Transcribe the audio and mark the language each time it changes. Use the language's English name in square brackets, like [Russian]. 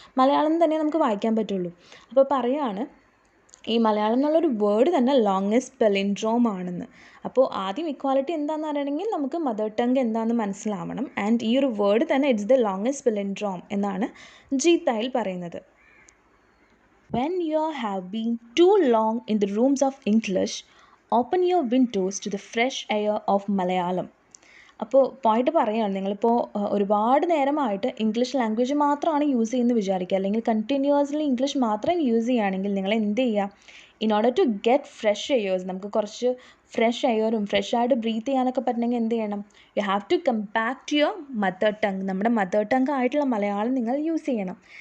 [Malayalam] മലയാളം തന്നെ നമുക്ക് വായിക്കാൻ പറ്റുള്ളൂ. അപ്പോൾ പറയുകയാണ് ഈ മലയാളം എന്നുള്ളൊരു വേർഡ് തന്നെ ലോങ്ങസ്റ്റ് പെലിൻഡ്രോം ആണെന്ന്. അപ്പോൾ ആദ്യം ഇക്വാലിറ്റി എന്താണെന്ന് അറിയണമെങ്കിൽ നമുക്ക് മദർ ടങ് എന്താണെന്ന് മനസ്സിലാവണം. ആൻഡ് ഈ ഒരു വേർഡ് തന്നെ [English] it's the longest palindrome [Malayalam] എന്നാണ് ജീത്തായിൽ പറയുന്നത്. [English] When you have been too long in the rooms of English, open your windows to the fresh air of Malayalam. [Malayalam] അപ്പോൾ പോയിട്ട് പറയുകയാണ്, നിങ്ങളിപ്പോൾ ഒരുപാട് നേരമായിട്ട് ഇംഗ്ലീഷ് ലാംഗ്വേജ് മാത്രമാണ് യൂസ് ചെയ്യുന്നത് വിചാരിക്കുക, അല്ലെങ്കിൽ കണ്ടിന്യൂസ്ലി ഇംഗ്ലീഷ് മാത്രം യൂസ് ചെയ്യുകയാണെങ്കിൽ നിങ്ങൾ എന്ത് ചെയ്യുക, [English] in order to get fresh airs, [Malayalam] നമുക്ക് കുറച്ച് ഫ്രഷ് എയറും ഫ്രഷ് ആയിട്ട് ബ്രീത്ത് ചെയ്യാനൊക്കെ പറ്റണമെങ്കിൽ എന്ത് ചെയ്യണം, [English] you have to come back to your mother tongue, [Malayalam] നമ്മുടെ മദർ ടങ് ആയിട്ടുള്ള മലയാളം നിങ്ങൾ യൂസ് ചെയ്യണം.